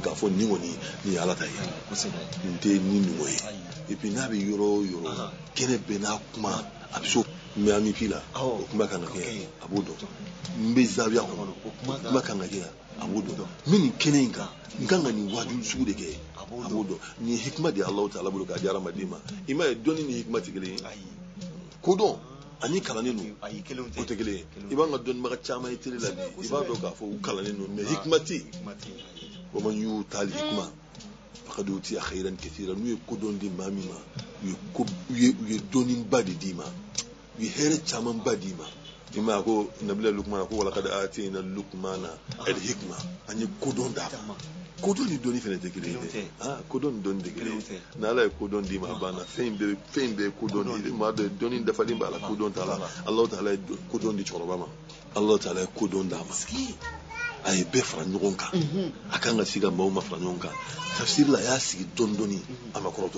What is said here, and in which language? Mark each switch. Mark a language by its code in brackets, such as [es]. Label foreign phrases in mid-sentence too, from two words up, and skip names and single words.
[bm] k'a fɔ nin kɔni nin ye ala ta ye nin tɛ nin nɔgɔ ye [fr] et puis [bm] n'a bɛ yɔrɔ o yɔrɔ kɛnɛ bɛɛ n'a kuma a bɛ so mɛ ami fila o kuma kan ka kɛ a b'o dɔn n bɛ zawiya kɔnɔ o kuma kan ka kɛ a b'o dɔn min nin kɛnɛ in kan n kan ka nin wajibi sugu de kɛ a b'o dɔn nin ye hikima de ye Alahu Taala bolo k'a di hadamaden ma i m'a ye dɔnni ni hikima tɛ kelen ye kodɔn ani kalannen don o tɛ kelen ye i b'an ka dɔnnibaga caman ye tele la bi i b'a dɔn k'a fɔ u kalannen don mɛ hikima tɛ yen [ar] ومن يؤت الحكمة فقد أوتي خيرا كثيرا [bm] n'u ye kodɔn di maa min ma u ye dɔnniba de d'i ma u ye hɛrɛ camanba d'i ma i m'a ye ko nabila Lukmana ko [ar] ولقد آتينا لقمان الحكمة [bm] an ye kodɔn d'a ma kodɔn ni dɔnni fana tɛ kelen ye dɛ kodɔn ni dɔnni tɛ kelen ye ni ala ye kodɔn d'i ma a banna fɛn bɛɛ ye kodɔn di maa dɔ dɔnni dafalen b'a la kodɔn t'a la Alahu Taala ye kodɔn di cɛkɔrɔba ma Alahu Taala ye kodɔn d'a ma a ye bɛɛ fara ɲɔgɔn kan a kan ka se ka maaw ma fara ɲɔgɔn kan tafsiri la a y'a sigi dɔɔni a ma kɔrɔtɔ